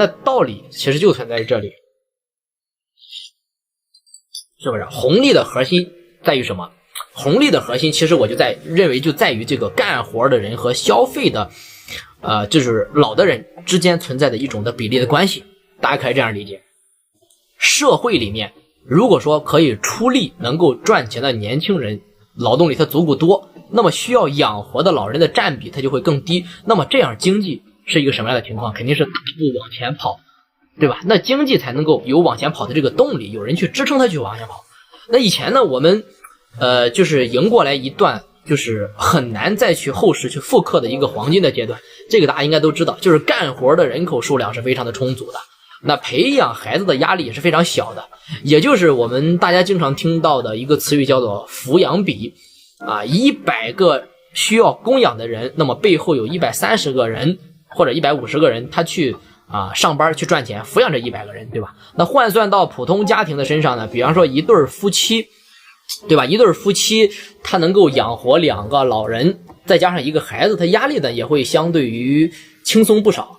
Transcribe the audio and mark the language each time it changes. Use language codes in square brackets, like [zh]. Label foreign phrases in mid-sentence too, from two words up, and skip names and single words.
[zh] 那道理其實就存在於這裡，是不是？紅利的核心在於什麼？紅利的核心其實我就認為就在於這個幹活的人和消費的就是老的人之間存在的一種的比例的關係，大家可以這樣理解。社會裡面如果說可以出力能夠賺錢的年輕人勞動力它足夠多，那麼需要養活的老人的佔比它就會更低，那麼這樣經濟是一個什麼樣的情況？肯定是大步往前跑，對吧？那經濟才能夠有往前跑的這個動力，有人去支撐它去往前跑。那以前呢，我們就是迎過來一段就是很難再去後世去復刻的一個黃金的階段，這個大家應該都知道，就是幹活的人口數量是非常的充足的，那培養孩子的壓力也是非常小的，也就是我們大家經常听到的一個詞語叫做撫養比啊，100個需要供養的人，那麼背後有130個人或者150個人他去上班去賺錢撫養這100個人，對吧？那換算到普通家庭的身上呢，比方說一對夫妻，对吧？一對夫妻他能夠養活2個老人再加上1個孩子，他壓力呢也會相對於輕鬆不少。